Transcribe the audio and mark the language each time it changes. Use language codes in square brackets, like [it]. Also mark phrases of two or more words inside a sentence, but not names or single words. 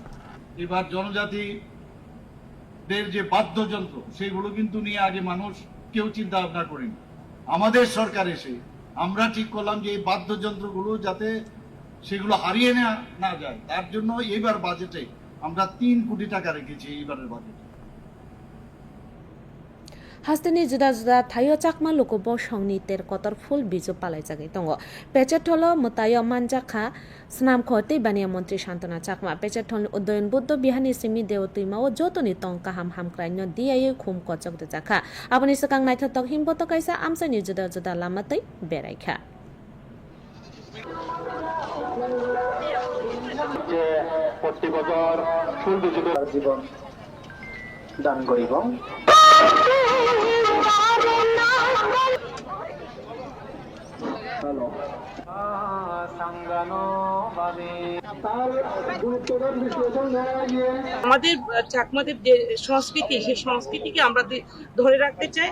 [bn] এবার জনজাতিদের যে বাদ্যযন্ত্র সেগুলো কিন্তু নিয়ে আগে মানুষ কেউ চিন্তা ভাবনা করেনি। আমাদের সরকার এসে আমরা ঠিক করলাম যে এই বাদ্যযন্ত্রগুলো যাতে সেগুলো হারিয়ে না যায়, তার জন্য এবার বাজেটে আমরা 3 কোটি টাকা রেখেছি এইবারের বাজেটে। [trp] हास्तेनि जुदा जुदा थायो चाकमा लोकोबो संनि तेर कतर फुल बिजु पालाय जागै दङ पेचेटलो मतायो मानजाखा स्नाम खते बानिया मन्त्री शान्तना चाकमा पेचेटलनि उदयन बुद्ध बिहानि सिमि देवतैमाओ जतनि तंका हामक्राइनो दियायै खुम कचक दे जाखा आबनि सकां नायथा तक हिमबत कायसा आमसानि जुदा जुदा लामातै बेरायखा [bn] যে প্রতি বছর সৌন্দর্য জীবন দান করিব। আমাদের চাকমাদের যে সংস্কৃতি, সেই সংস্কৃতিকে আমরা ধরে রাখতে চাই।